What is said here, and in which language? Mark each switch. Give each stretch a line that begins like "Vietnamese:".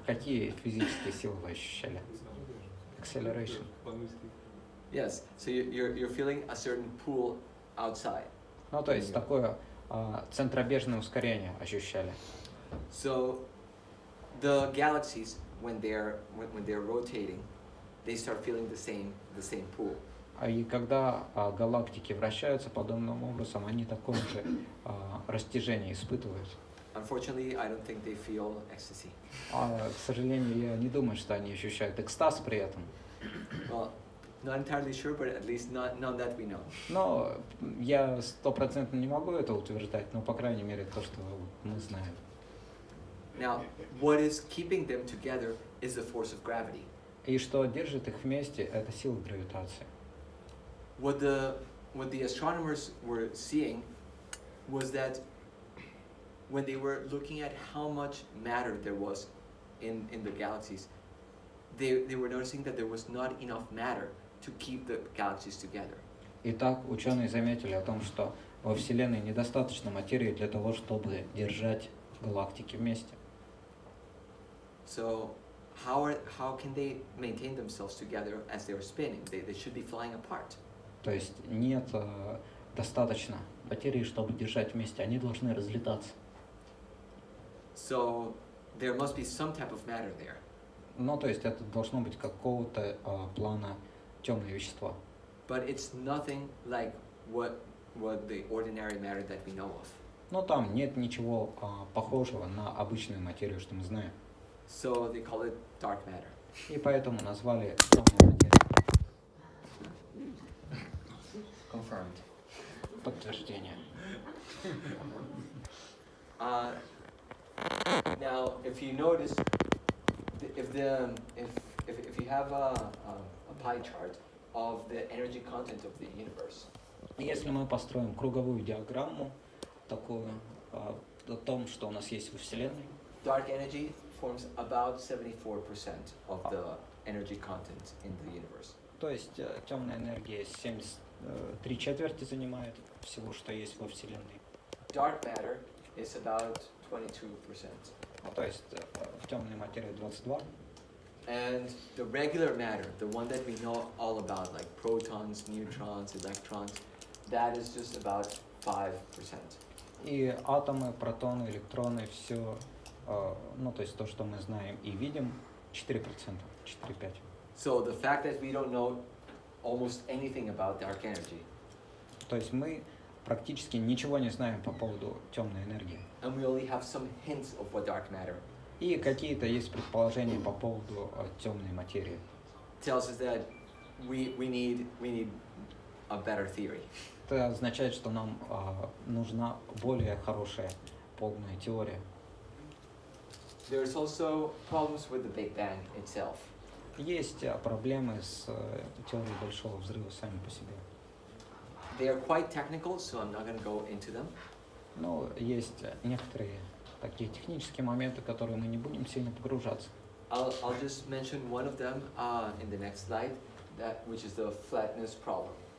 Russian: Какие физические силы вы ощущали?
English: Acceleration. Yes. So you're feeling a certain pull outside.
Russian: Ну, то есть такое центробежное ускорение ощущали.
English: So the galaxies, when they're rotating, they start feeling the same pull.
Russian: И когда галактики вращаются подобным образом, они такое же растяжение испытывают.
English: Unfortunately, I don't think they feel ecstasy.
Russian: К сожалению, я не думаю, что они ощущают экстаз при этом.
English: Well, not entirely sure, but at least none that we know.
Russian: Но я 100% не могу это утверждать, но по крайней мере то, что мы знаем.
English: Now, what is keeping them together is the force of gravity.
Russian: И что держит их вместе, это сила гравитации.
English: What the astronomers were seeing was that when they were looking at how much matter there was in the galaxies, they were noticing that there was not enough matter to keep the galaxies together.
Russian: Итак, ученые заметили о том, что во Вселенной недостаточно материи для того, чтобы держать галактики вместе.
English: So how can they maintain themselves together as they are spinning? They should be flying apart.
Russian: То есть нет достаточно материи, чтобы держать вместе. Они должны разлетаться.
English: So there must be some type of matter there.
Russian: Ну, то есть это должно быть какого-то плана темные вещества.
English: But it's nothing like what the ordinary matter that we know of.
Russian: Но там нет ничего похожего на обычную материю, что мы знаем.
English: So they call it dark matter.
Russian: И поэтому назвали темной материей.
English: Confirmed.
Russian: Подтверждение.
English: Now, if you notice, if you have a pie chart of the energy content of the universe.
Russian: Если мы построим круговую диаграмму, такую о том, что у нас есть во Вселенной,
English: dark energy forms about 74% of the energy content in the universe.
Russian: То есть темная энергия 73/4 занимает всего, что есть во Вселенной.
English: Dark matter is about 22%.
Russian: То есть темная материя 22%.
English: And the regular matter, the one that we know all about, like protons, neutrons, electrons, that is just about 5%.
Russian: И атомы, протоны, электроны, все ну, то есть то, что мы знаем и видим, 4%, 4-5%.
English: So the fact that we don't know almost anything about dark energy,
Russian: То есть мы практически ничего не знаем по поводу темной энергии.
English: and we only have some hints of what dark matter,
Russian: И какие-то есть предположения по поводу темной материи.
English: tells us that we need a better theory.
Russian: Это означает, что нам нужна более хорошая полная теория.
English: There's also problems with the Big Bang itself.
Russian: Есть проблемы с теорией Большого Взрыва сами по себе.
English: They are quite technical, so I'm not going to go into them.
Russian: Но есть некоторые такие технические моменты, в которые мы не будем сильно погружаться.
English: I'll just mention one of them in the next slide, which is the flatness problem.